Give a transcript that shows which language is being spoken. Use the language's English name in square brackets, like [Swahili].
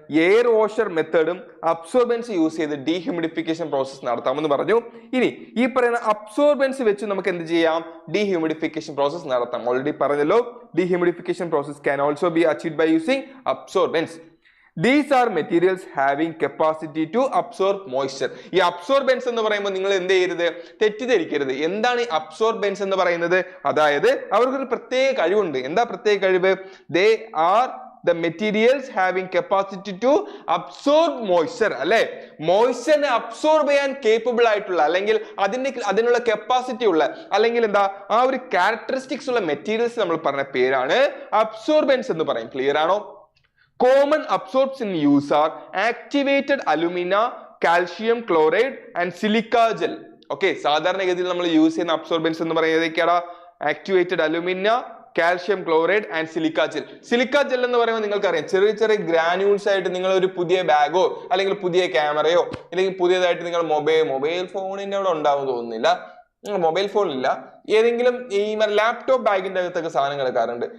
[Malayalam] Air washer മെത്തേഡും absorbents use ചെയ്ത് dehumidification process നടത്താമെന്ന് പറഞ്ഞു. ഇനി ഈ പറയുന്ന അബ്സോർബൻസ് വെച്ച് നമുക്ക് എന്ത് ചെയ്യാം? ഡീഹ്യൂമിഡിഫിക്കേഷൻ പ്രോസസ് നടത്താം. ഓൾറെഡി പറഞ്ഞല്ലോ, dehumidification process [English] can also be achieved by using absorbents. These are materials having capacity to absorb moisture. [Malayalam] ഈ അബ്സോർബൻസ് എന്ന് പറയുമ്പോൾ നിങ്ങൾ എന്ത് ചെയ്യരുത്? തെറ്റിദ്ധരിക്കരുത്. എന്താണ് ഈ അബ്സോർബൻസ് എന്ന് പറയുന്നത്? അതായത് അവർക്കൊരു പ്രത്യേക കഴിവുണ്ട്. എന്താ പ്രത്യേക കഴിവ്? [English] They are the materials having capacity to absorb moisture. [Malayalam] അല്ലെ, മോയ്സ്ചറിനെ അബ്സോർബ് ചെയ്യാൻ കേപ്പബിൾ ആയിട്ടുള്ള, അല്ലെങ്കിൽ അതിനുള്ള കപ്പാസിറ്റി ഉള്ള, അല്ലെങ്കിൽ എന്താ ആ ഒരു ക്യാരക്ടറിസ്റ്റിക്സ് ഉള്ള മെറ്റീരിയൽസ് നമ്മൾ പറഞ്ഞ പേരാണ് അബ്സോർബൻസ് എന്ന് പറയും. ക്ലിയർ ആണോ? [English] Common absorbs in use are activated alumina, calcium chloride and silica gel. [Malayalam] Okay, സാധാരണഗതിയിൽ നമ്മൾ യൂസ് ചെയ്യുന്ന അബ്സോർബൻസ് എന്ന് പറയുന്നത് ഏതൊക്കെയാടാ? Activated alumina, calcium chloride and silica gel. Silica gel എന്ന് പറയുമ്പോൾ നിങ്ങൾക്കറിയാം, ചെറിയ ചെറിയ ഗ്രാനുൾസ് ആയിട്ട് നിങ്ങൾ ഒരു പുതിയ ബാഗോ അല്ലെങ്കിൽ പുതിയ ക്യാമറയോ അല്ലെങ്കിൽ പുതിയതായിട്ട് നിങ്ങൾ മൊബൈൽ ഫോണിന്റെ അവിടെ ഉണ്ടാവും തോന്നുന്നില്ല, മൊബൈൽ ഫോണിലില്ല, ഏതെങ്കിലും ഈ ലാപ്ടോപ്പ് ബാഗിന്റെ അകത്തൊക്കെ സാധനം കിടക്കാറുണ്ട്.